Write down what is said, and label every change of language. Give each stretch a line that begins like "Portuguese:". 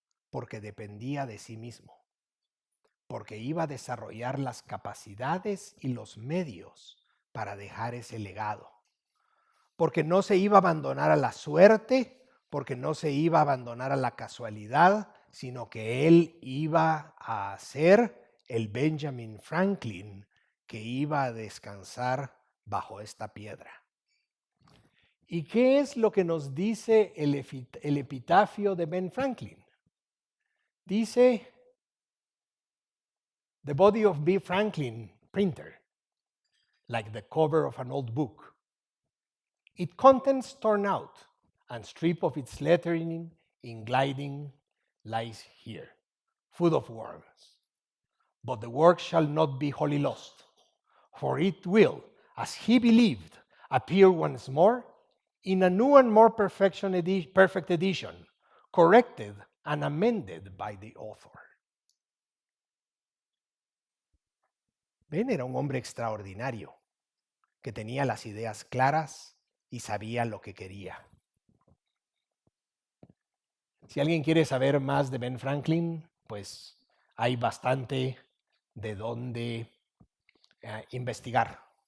Spanish: porque dependía de sí mismo, porque iba a desarrollar las capacidades y los medios para dejar ese legado, porque no se iba a abandonar a la suerte, porque no se iba a abandonar a la casualidad, sino que él iba a ser el Benjamin Franklin que iba a descansar bajo esta piedra. ¿Y qué es lo que nos dice el epitafio de Ben Franklin? Dice,
English: "The body of B. Franklin, printer, like the cover of an old book. Its contents torn out, and strip of its lettering in gliding lies here, food of worms. But the work shall not be wholly lost, for it will, as he believed, appear once more in a new and more perfect edition, corrected and amended by the author."
Spanish: Ben era un hombre extraordinario, que tenía las ideas claras y sabía lo que quería. Si alguien quiere saber más de Ben Franklin, pues hay bastante de dónde investigar.